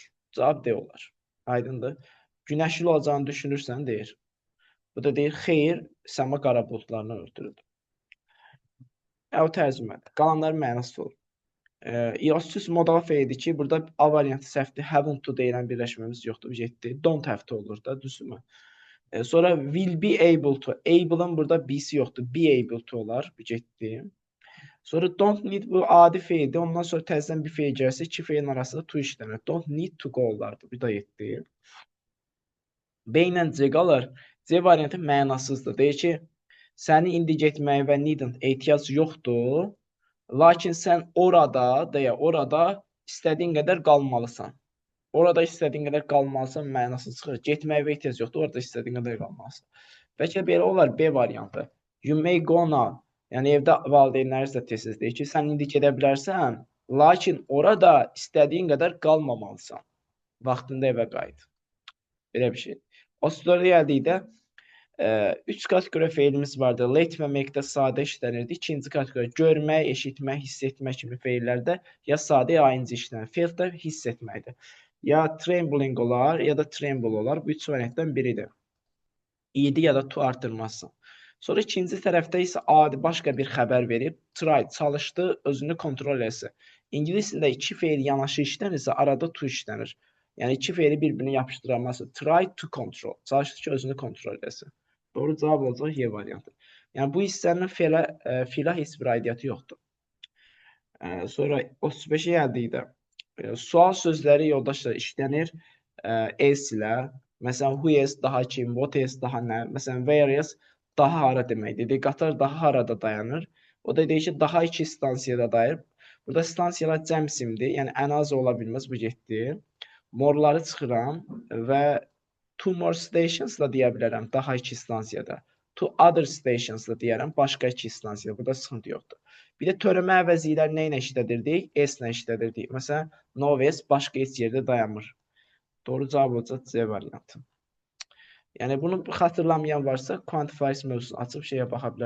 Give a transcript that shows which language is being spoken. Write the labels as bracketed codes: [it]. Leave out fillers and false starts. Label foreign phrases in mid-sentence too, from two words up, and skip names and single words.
[az] Cavab D olar. Aydındır. Günəşli olacağını düşünürsən, deyir. Bu da deyir, xeyr, səma qara buludlarla örtülüdür. O tərcümədir. Qalanların mənası olur. İrastus modal feildir ki, burada A variantı səhvdir. [en] Haven't to [az] deyilən birləşməmiz yoxdur. 7. [en] Don't have to [az] olur da, düzdürmü? Sonra [en] will be able to. [az] Able-ın burada B'si yoxdur. [en] Be able to [az] olar. 7. Sonra [en] don't need [az] bu adi feildir. Ondan sonra təzədən bir feil gəlsə, iki feilin arasında to işlənir. [en] Don't need to go [az] olardı. Bu da 7. B ilə C qalır. C variantı mənasızdır. Deyir ki, səni indi getməyə və needn't ehtiyac yoxdur. Lakin sən orada istədiyin qədər qalmalısan. Orada istədiyin qədər qalmalısan mənasız çıxır. Getməyə və ehtiyac yoxdur. Orada istədiyin qədər qalmalısan. Bəlkə belə olar B variantı. [en] You may go now. [az] Yəni evdə valideynləriniz də tez-tez deyir ki, sən indi gedə bilərsən, lakin orada istədiyin qədər qalmamalısan. Vaxtında evə qayıt. Belə bir şey. O sonra gəldikdə 3 kateqoriya feilimiz vardı. Late və make-də sadə işlənirdi. İkinci kateqoriya görmək, eşitmək, hiss etmək kimi feillərdə ya sadə ya ayıncı işlənir. Fail də hiss etməkdir. Ya trembling olar, ya da tremble olar. Bu üç variantdan biridir. İdi ya da to artırmazsan. Sonra ikinci tərəfdə isə adi başqa bir xəbər verib, try, çalışdı, özünü kontrol etsin. İngilis dilində iki feil yanaşı işlənirsə, arada to işlənir. Yəni iki feili bir-birinə yapışdıramazsın. [en] Try to control. [az] Çalışdı ki, özünü kontrol etsin. Doğru cavab olacaq Y variantı. Yəni bu hissənin filə heç bir aidiyyatı yoxdur. Sonra 35-ə gəldikdə sual sözləri yoldaşlar işlənir else ilə. Məsələn, [en] who is [az] daha kim, [en] what is [az] daha nə. Məsələn, [en] where is [az] daha hara deməkdir. Qatar daha harada dayanır. O da deyir ki, daha iki stansiyada dayanır. Burada stansiyalar cəm simdir. Yəni ən az ola bilməz, bu getdi. Morları çıxıram və [en] two more stations [az] da deyə bilərəm daha iki stansiyada. [en] Two other stations [az] da deyərəm başqa iki stansiyada. Burada sıxıntı yoxdur. Bir də törəmə əvəzliklər nə ilə işlədirdik? S ilə işlədirdik. Məsələn, [en] no west [az] başqa heç yerdə dayanmır. Doğru cavab olacaq C variantı. Yəni bunu xatırlamayan varsa, quantifiers mövzusunu açıb şeyə baxa bilər.